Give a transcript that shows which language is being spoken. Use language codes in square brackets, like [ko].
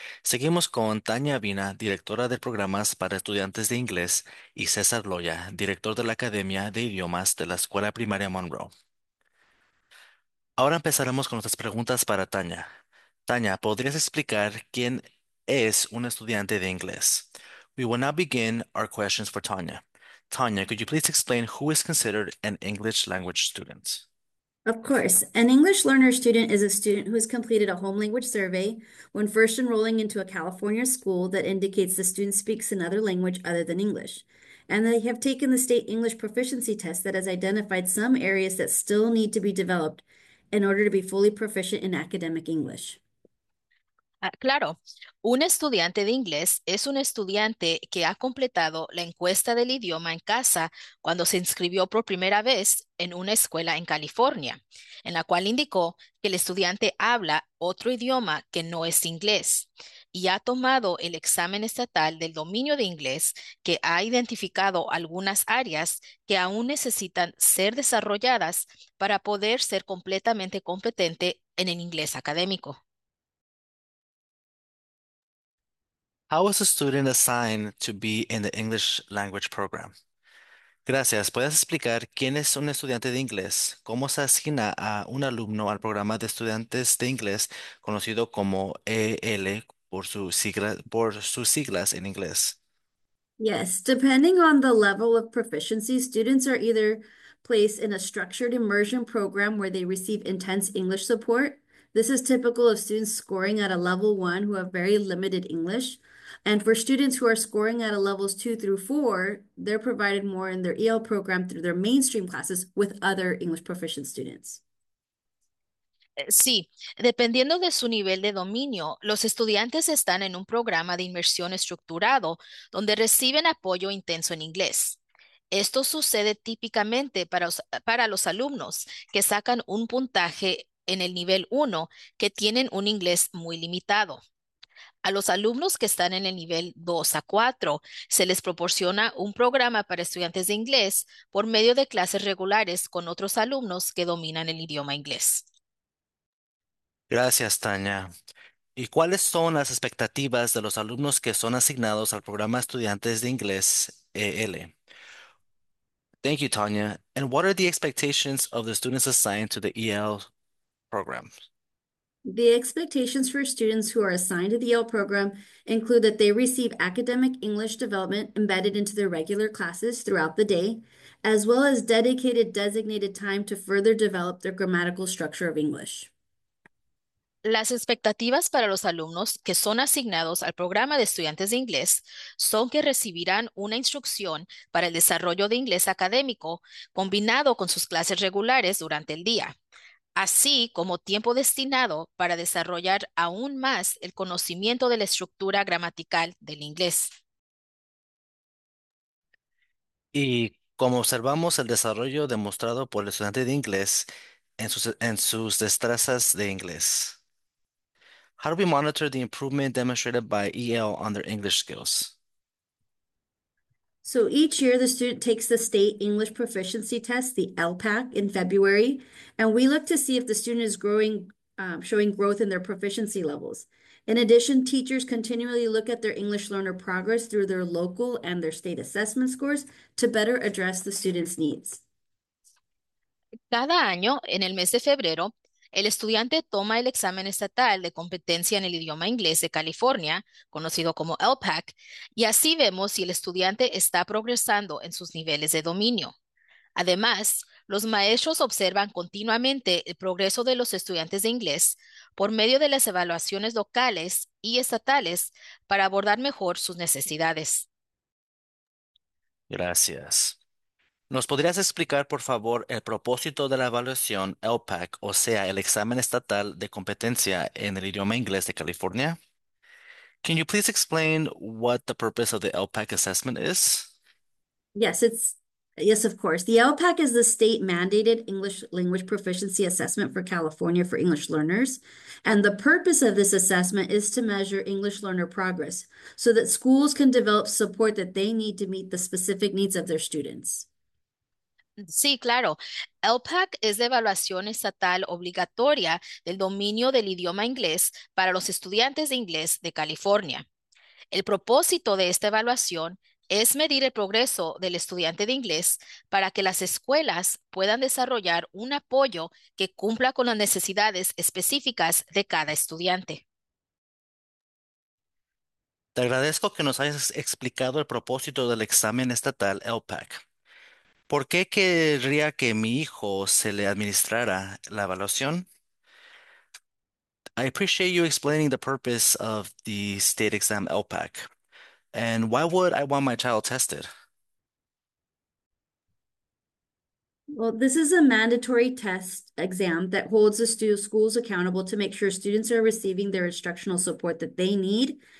[es] Seguimos con Tania Vina, directora de programas para estudiantes de inglés, y César Loya, director de la Academia de Idiomas de la Escuela Primaria Monroe. Ahora empezaremos con nuestras preguntas para Tania. Tania, ¿podrías explicar quién es un estudiante de inglés? [en] We will now begin our questions for Tania. Tania, could you please explain who is considered an English language student? Of course, an English learner student is a student who has completed a home language survey when first enrolling into a California school that indicates the student speaks another language other than English, and they have taken the state English proficiency test that has identified some areas that still need to be developed in order to be fully proficient in academic English. [es] Claro, un estudiante de inglés es un estudiante que ha completado la encuesta del idioma en casa cuando se inscribió por primera vez en una escuela en California, en la cual indicó que el estudiante habla otro idioma que no es inglés y ha tomado el examen estatal del dominio de inglés que ha identificado algunas áreas que aún necesitan ser desarrolladas para poder ser completamente competente en el inglés académico. [en] How is a student assigned to be in the English language program? [es] Gracias. ¿Puedes explicar quién es un estudiante de inglés? ¿Cómo se asigna a un alumno al programa de estudiantes de inglés conocido como EL por sus siglas en inglés? [en] Yes, depending on the level of proficiency, students are either placed in a structured immersion program where they receive intense English support. This is typical of students scoring at a level one who have very limited English. And for students who are scoring at a levels two through four, they're provided more in their EL program through their mainstream classes with other English proficient students. [es] Sí, dependiendo de su nivel de dominio, los estudiantes están en un programa de inmersión estructurado donde reciben apoyo intenso en inglés. Esto sucede típicamente para los alumnos que sacan un puntaje en el nivel 1 que tienen un inglés muy limitado. A los alumnos que están en el nivel 2 a 4, se les proporciona un programa para estudiantes de inglés por medio de clases regulares con otros alumnos que dominan el idioma inglés. Gracias, Tania. ¿Y cuáles son las expectativas de los alumnos que son asignados al programa Estudiantes de Inglés EL? [en] Thank you, Tania. And what are the expectations of the students assigned to the EL program? The expectations for students who are assigned to the EL program include that they receive academic English development embedded into their regular classes throughout the day, as well as dedicated designated time to further develop their grammatical structure of English. [es] Las expectativas para los alumnos que son asignados al programa de estudiantes de inglés son que recibirán una instrucción para el desarrollo de inglés académico combinado con sus clases regulares durante el día, así como tiempo destinado para desarrollar aún más el conocimiento de la estructura gramatical del inglés. Y como observamos el desarrollo demostrado por el estudiante de inglés en sus destrezas de inglés. [en] How do we monitor the improvement demonstrated by EL on their English skills? So each year, the student takes the state English proficiency test, the LPAC, in February, and we look to see if the student is growing, showing growth in their proficiency levels. In addition, teachers continually look at their English learner progress through their local and their state assessment scores to better address the student's needs. [es] Cada año, en el mes de febrero, el estudiante toma el examen estatal de competencia en el idioma inglés de California, conocido como LPAC, y así vemos si el estudiante está progresando en sus niveles de dominio. Además, los maestros observan continuamente el progreso de los estudiantes de inglés por medio de las evaluaciones locales y estatales para abordar mejor sus necesidades. Gracias. ¿Nos podrías explicar, por favor, el propósito de la evaluación LPAC, o sea, el examen estatal de competencia en el idioma inglés de California? [en] Can you please explain what the purpose of the LPAC assessment is? Yes, of course. The LPAC is the state-mandated English language proficiency assessment for California for English learners. And the purpose of this assessment is to measure English learner progress so that schools can develop support that they need to meet the specific needs of their students. [es] Sí, claro. LPAC es la evaluación estatal obligatoria del dominio del idioma inglés para los estudiantes de inglés de California. El propósito de esta evaluación es medir el progreso del estudiante de inglés para que las escuelas puedan desarrollar un apoyo que cumpla con las necesidades específicas de cada estudiante. Te agradezco que nos hayas explicado el propósito del examen estatal LPAC. ¿Por qué querría que mi hijo se le administrara la evaluación? [en] I appreciate you explaining the purpose of the state exam LPAC. And why would I want my child tested? Well, this is a mandatory test exam that holds the schools accountable to make sure students are receiving their instructional support that they need.